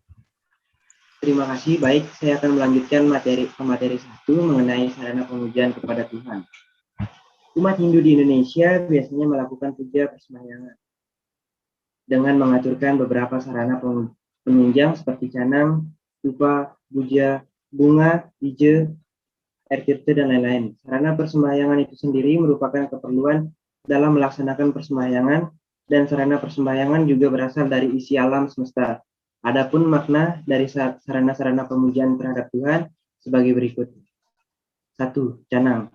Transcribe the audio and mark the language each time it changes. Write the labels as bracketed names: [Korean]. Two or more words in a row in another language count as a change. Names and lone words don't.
[Indonesian] Terima kasih. Baik, saya akan melanjutkan materi 1 mengenai sarana pemujaan kepada Tuhan. Umat Hindu di Indonesia biasanya melakukan puja persembahyangan dengan mengaturkan beberapa sarana penunjang seperti canang, stupa, puja, bunga, bija, air tirta, dan lain-lain. Sarana persembahyangan itu sendiri merupakan keperluan dalam melaksanakan persembahyangan, dan sarana persembahyangan juga berasal dari isi alam semesta. Adapun makna dari sarana-sarana pemujaan terhadap Tuhan sebagai berikut. 1. Canang.